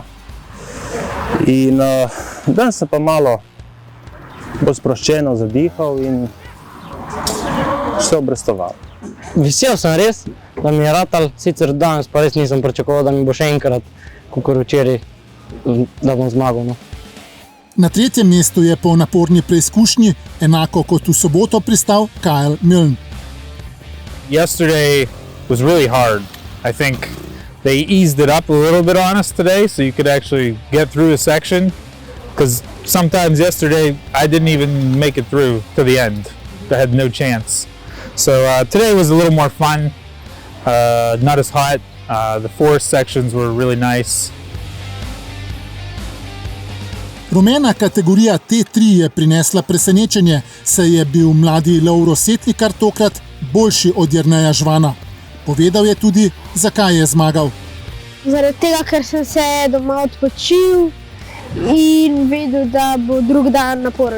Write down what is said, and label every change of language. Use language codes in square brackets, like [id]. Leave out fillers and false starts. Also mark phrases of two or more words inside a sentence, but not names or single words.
[sl] In danes sem pa malo bolj sproščeno zadihal in se obrestoval. Vesel sem res, da mi je ratal, sicer danes pa res nisem pričakoval, da mi bo še enkrat, kakor včeraj, da bom zmagal. Na 3. mestu je po naporni preizkušnji, enako kot v soboto, pristal Kyle Milne. [en] Yesterday was really hard. I think they eased it up a little bit on us today, so you could actually get through a section. Because sometimes yesterday I didn't even make it through to the end. I had no chance. So today was a little more fun, not as hot. The forest sections were really nice. [sl] Rumena kategorija T3 je prinesla presenečenje, saj je bil mladi Lovro Setnikar tokrat boljši od Jerneja Žvana. Povedal je tudi, zakaj je zmagal. Zaradi tega, ker sem se doma odpočil in vedel, da bo drug dan naporen.